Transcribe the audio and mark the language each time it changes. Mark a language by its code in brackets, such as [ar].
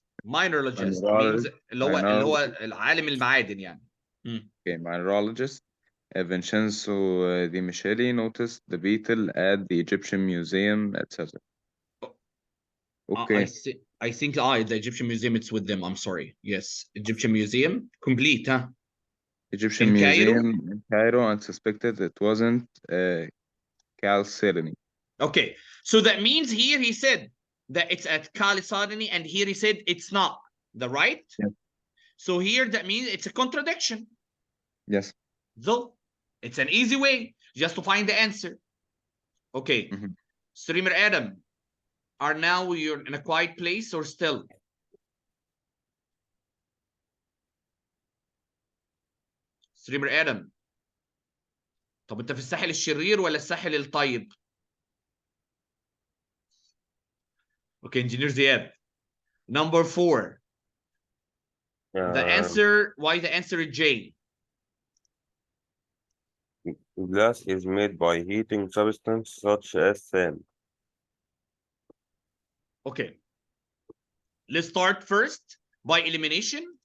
[en] Mineralogist means [ar] اللي هو العالم المعادن يعني. [en] Okay, mineralogist Vincenzo Di Michele noticed the beetle at the Egyptian Museum, etc. Okay. I think the Egyptian Museum, it's with them. I'm sorry. Yes, Egyptian Museum, complete, huh? Egyptian Museum in Cairo and suspected it wasn't Chalcedony. Okay, so that means here he said that it's at Chalcedony, and here he said it's not. The right? Yes. So here that means it's a contradiction. Yes. Though it's an easy way just to find the answer. Okay. Streamer Adam, are now you're in a quiet place or still? Streamer Adam. [ar] طب انت في الساحل الشرير ولا الساحل الطيب؟ [en] Okay, engineer Ziad. Number 4. The answer, why the answer is J? Glass is made by heating substance such as sand. Okay. Let's start first by elimination.